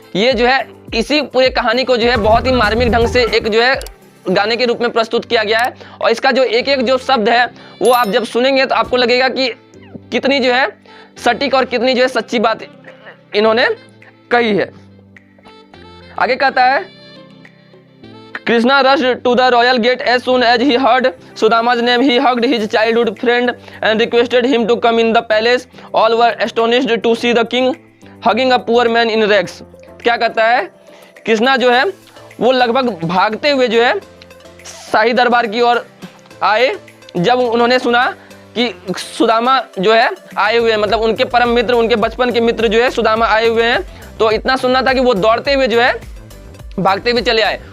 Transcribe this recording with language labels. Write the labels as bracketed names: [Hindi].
[Hindi] ये जो है इसी पूरे कहानी को जो है बहुत ही मार्मिक ढंग से एक जो है गाने के रूप में प्रस्तुत किया गया है, और इसका जो एक एक जो शब्द है वो आप जब सुनेंगे तो आपको लगेगा कि कितनी जो है सटीक और कितनी जो है सच्ची बात इन्होंने कही है। आगे कहता है, [English] Krishna rushed to the royal gate as soon as he heard Sudama's name. He hugged his childhood friend and requested him to come in the palace. All were astonished to see the king hugging a poor man in rags. [Hindi] क्या कहता है, कृष्णा जो है वो लगभग भागते हुए जो है शाही दरबार की ओर आए। जब उन्होंने सुना कि सुदामा जो है आए हुए हैं, मतलब उनके परम मित्र, उनके बचपन के मित्र जो है सुदामा आए हुए हैं, तो इतना सुनना था कि वो दौड़ते हुए जो है भागते हुए चले आए।